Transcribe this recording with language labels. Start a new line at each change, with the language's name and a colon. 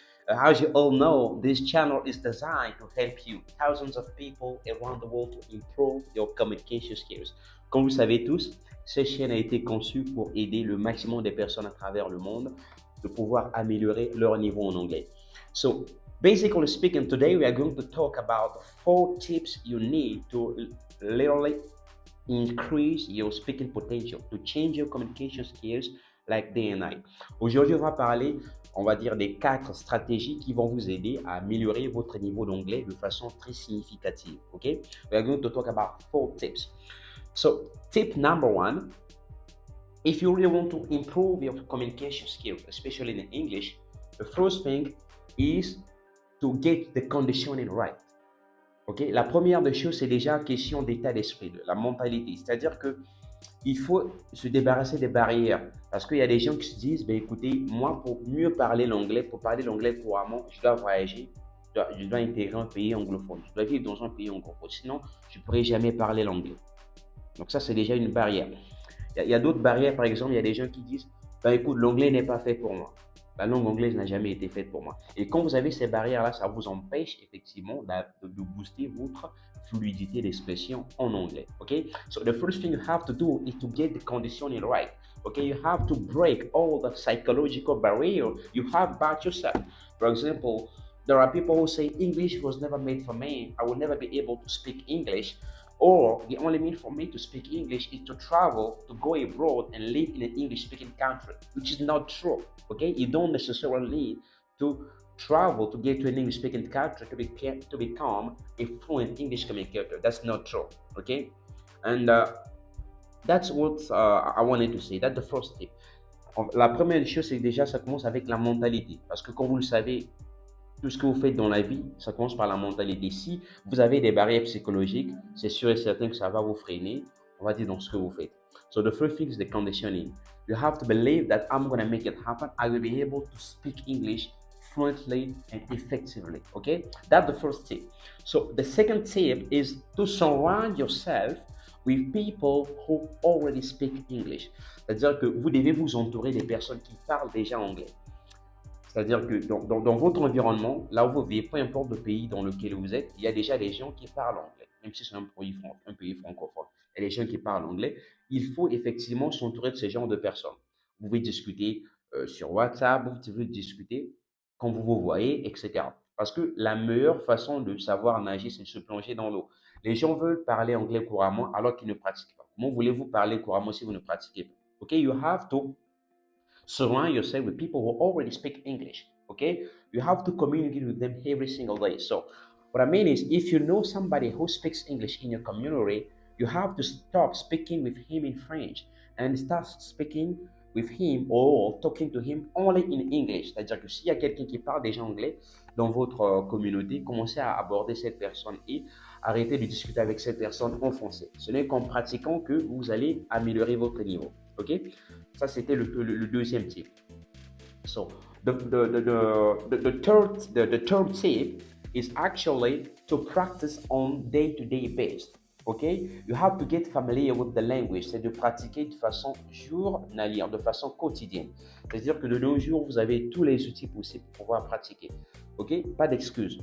English: As you all know, this channel is designed to help you, thousands of people around the world, to improve your communication skills.
French: Comme vous le savez tous, cette chaîne a été conçue pour aider le maximum de personnes à travers le monde de pouvoir améliorer leur niveau en anglais.
English: So, basically speaking, today we are going to talk about 4 tips you need to literally increase your speaking potential, to change your communication skills like day and night.
French: Aujourd'hui, on va parler, on va dire, des 4 stratégies qui vont vous aider à améliorer votre niveau d'anglais de façon très significative.
English: Okay? We are going to talk about 4 tips. So, tip number 1, if you really want to improve your communication skills, especially in English, the first thing is to get the conditioning right. Okay?
French: La première des choses, c'est déjà question d'état d'esprit, de la mentalité. C'est-à-dire que il faut se débarrasser des barrières. Parce qu'il y a des gens qui se disent, ben écoutez, moi, pour mieux parler l'anglais, pour parler l'anglais couramment, je dois voyager, je dois intégrer un pays anglophone, je dois vivre dans un pays anglophone. Sinon, je ne pourrai jamais parler l'anglais. Donc ça, c'est déjà une barrière. Il y a d'autres barrières, par exemple, il y a des gens qui disent, ben écoute, l'anglais n'est pas fait pour moi. La langue anglaise n'a jamais été faite pour moi. Et quand vous avez ces barrières-là, ça vous empêche effectivement de booster votre fluidité d'expression en anglais. Okay?
English: So the first thing you have to do is to get the conditioning right. Okay? You have to break all the psychological barrier you have about yourself. For example, there are people who say English was never made for me. I will never be able to speak English. Or the only mean for me to speak English is to travel, to go abroad and live in an English-speaking country, which is not true. Okay, you don't necessarily need to travel to get to an English-speaking country to become a fluent English communicator. That's not true. Okay, and that's what I wanted to say. That's the first tip.
French: La première chose, c'est déjà ça commence avec la mentalité, parce que comme vous le savez, tout ce que vous faites dans la vie, ça commence par la mentalité. Si vous avez des barrières psychologiques, c'est sûr et certain que ça va vous freiner, on va dire, dans ce que vous faites.
English: So the first thing is the conditioning. You have to believe that I'm going to make it happen. I will be able to speak English fluently and effectively. Okay? That's the first tip. So the second tip is to surround yourself with people who already speak English.
French: C'est-à-dire que vous devez vous entourer des personnes qui parlent déjà anglais. C'est-à-dire que dans votre environnement, là où vous vivez, peu importe le pays dans lequel vous êtes, il y a déjà des gens qui parlent anglais, même si c'est un pays francophone. Il y a des gens qui parlent anglais. Il faut effectivement s'entourer de ce genre de personnes. Vous pouvez discuter sur WhatsApp, vous pouvez discuter quand vous vous voyez, etc. Parce que la meilleure façon de savoir nager, c'est de se plonger dans l'eau. Les gens veulent parler anglais couramment alors qu'ils ne pratiquent pas. Comment voulez-vous parler couramment si vous ne pratiquez pas?
English: OK, you have to surround yourself with people who already speak English. Okay, you have to communicate with them every single day. So, what I mean is, if you know somebody who speaks English in your community, you have to stop speaking with him in French and start speaking with him or talking to him only in English.
French: C'est-à-dire que s'il y a quelqu'un qui parle déjà anglais dans votre communauté, commencez à aborder cette personne et arrêtez de discuter avec cette personne en français. Ce n'est qu'en pratiquant que vous allez améliorer votre niveau. OK? Ça, c'était le deuxième tip.
English: So, the third tip is actually to practice on day-to-day basis. Okay? You have to get familiar with the language.
French: C'est de pratiquer de façon journalière, de façon quotidienne. C'est-à-dire que de nos jours, vous avez tous les outils possibles pour pouvoir pratiquer. Ok? Pas d'excuses.